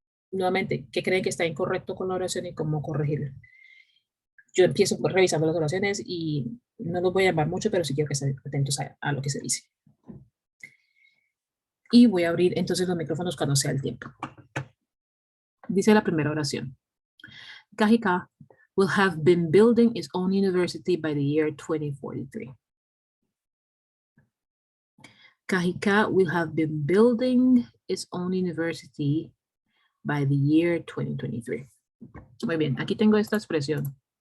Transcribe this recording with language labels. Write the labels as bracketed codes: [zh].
[es] Nuevamente, ¿qué creen que está incorrecto con la oración y cómo corregirlo? Yo empiezo revisando las oraciones y no los voy a llamar mucho, pero sí quiero que estén atentos a lo que se dice. Y voy a abrir entonces los micrófonos cuando sea el tiempo. Dice la primera oración. [en] Kahika will have been building its own university by the year 2043. Kahika will have been building its own university by the year 2023. [es] Muy bien, aquí tengo esta expresión.